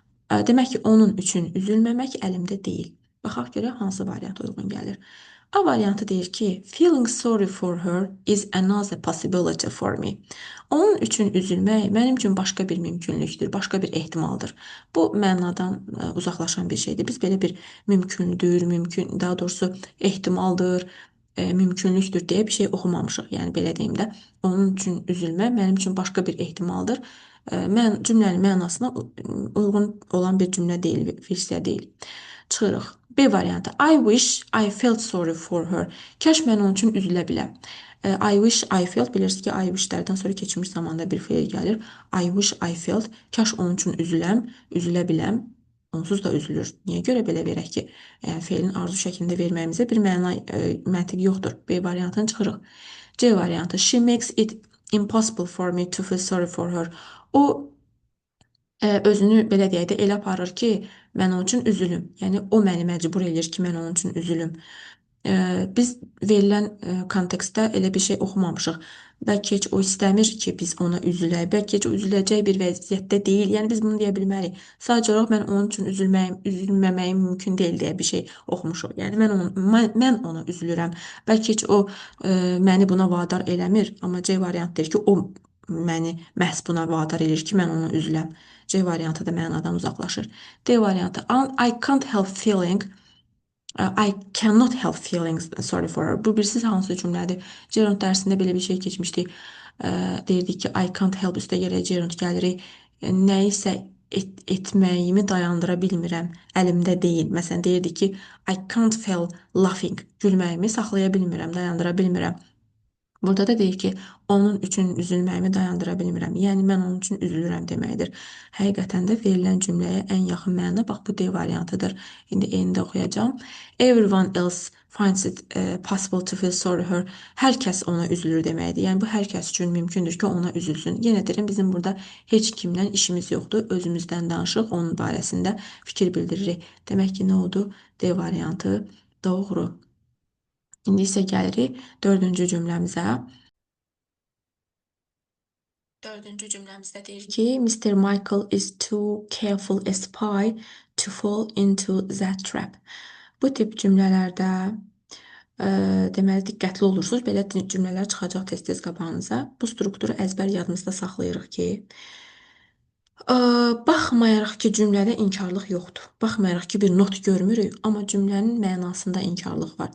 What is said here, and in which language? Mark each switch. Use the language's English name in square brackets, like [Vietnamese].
[Azerbaijani] Demək ki, onun üçün üzülməmək əlimdə deyil. Baxaq görək hansı variant uyğun gəlir. A variantı deyir ki, [English] feeling sorry for her is another possibility for me. [Azerbaijani] Onun üçün üzülmək mənim üçün başqa bir mümkünlükdür, başqa bir ehtimaldır. Bu mənadan uzaqlaşan bir şeydir. Biz belə bir mümkündür, daha doğrusu ehtimaldır, mümkünlükdür deyə bir şey oxumamışıq. Yəni belə deyim də, onun üçün üzülmək mənim üçün başqa bir ehtimaldır. Mən cümlənin mənasına uyğun olan bir cümlə deyil, versiya deyil. Çıxırıq. B variantı. [English] I wish I felt sorry for her. [Azerbaijani] Kaş mən onun üçün üzülə biləm. [English] I wish I felt, [Azerbaijani] bilirsiniz ki, I wishlərdən sonra keçmiş zamanda bir feil gəlir. I wish I felt. Kaş onun üçün üzülə biləm. Onsuz da üzülür. Niyə görə belə verək ki, feilin arzu şəklində verməyimizə bir məntiq yoxdur. B variantını çıxırıq. C variantı. [English] She makes it impossible for me to feel sorry for her. [Azerbaijani] O özünü belə deyək də elə aparır ki, mən onun üçün üzülüm. Yəni o məni məcbur eləyir ki, mən onun üçün üzülüm. Biz verilən kontekstdə elə bir şey oxumamışıq. Bəlkə heç o istəmir ki, biz ona üzülək. Bəlkə heç o üzüləcək bir vəziyyətdə deyil. Yəni biz bunu deyə bilmərik. Sadəcə olaraq mən onun üçün üzülməməyim mümkün deyil deyə bir şey oxumuşuq. Yəni mən ona üzülürəm. Bəlkə heç o məni buna vadar eləmir, amma C variant deyir ki, o məni məhz buna vadar edir ki, mən ona üzüləm. C variantı da mənadan uzaqlaşır. D variantı. [English] I can't help feeling I cannot help feeling sorry for her. [Azerbaijani] Bu bilirsiz hansı cümlədir? Gerund dərsində belə bir şey keçmişdik. Deyirdik ki, [English] I can't help [Azerbaijani] üstə gələk gerund gəlirik. Nəyisə etməyimi dayandıra bilmirəm. Əlimdə deyil. Məsələn, deyirdik ki, [English] I can't feel laughing. [Azerbaijani] Gülməyimi saxlaya bilmirəm, dayandıra bilmirəm. Burada da deyir ki, onun üçün üzülməyimi dayandıra bilmirəm. Yəni mən onun üçün üzülürəm deməkdir. Həqiqətən də verilən cümləyə ən yaxın məna bax bu D variantıdır. İndi eyni də oxuyacağam. [English] Everyone else finds it possible to feel sorry her. [Azerbaijani] Hər kəs ona üzülür deməkdir. Yəni bu hər kəs üçün mümkündür ki, ona üzülsün. Yenə deyirəm, bizim burada heç kimlə işimiz yoxdur. Özümüzdən danışıq, onun barəsində fikir bildiririk. Demək ki, nə oldu? D variantı doğru. İndi isə gəlirik dördüncü cümləmizə. Dördüncü cümləmizdə deyir ki, Mr. [English] Michael is too careful a spy to fall into that trap. [Azerbaijani] Bu tip cümlələrdə deməli diqqətli olursunuz. Belə cümlələr çıxacaq tez-tez qabağınıza. Bu strukturu əzbər yadımızda saxlayırıq ki, baxmayaraq ki, cümlədə inkarlıq yoxdur. Baxmayaraq ki, bir not görmürük, amma cümlənin mənasında inkarlıq var.